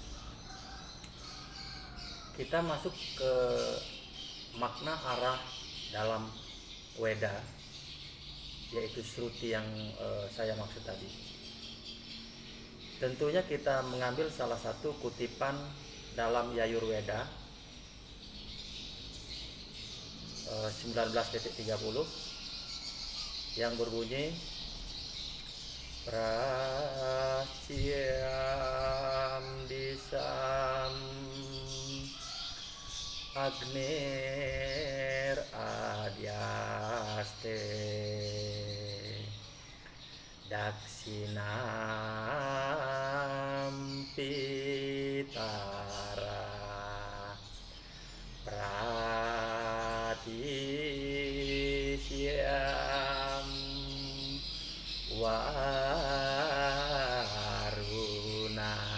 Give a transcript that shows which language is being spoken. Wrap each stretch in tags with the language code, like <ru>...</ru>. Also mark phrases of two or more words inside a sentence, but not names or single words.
<id>Kita masuk ke makna arah dalam Weda, yaitu Sruti yang saya maksud tadi. Tentunya kita mengambil salah satu kutipan dalam Yajurveda 19.30 yang berbunyi</id> <sa>Pracyam disam Agner adyaste Daksinam pitara Pratisyam waruna</sa>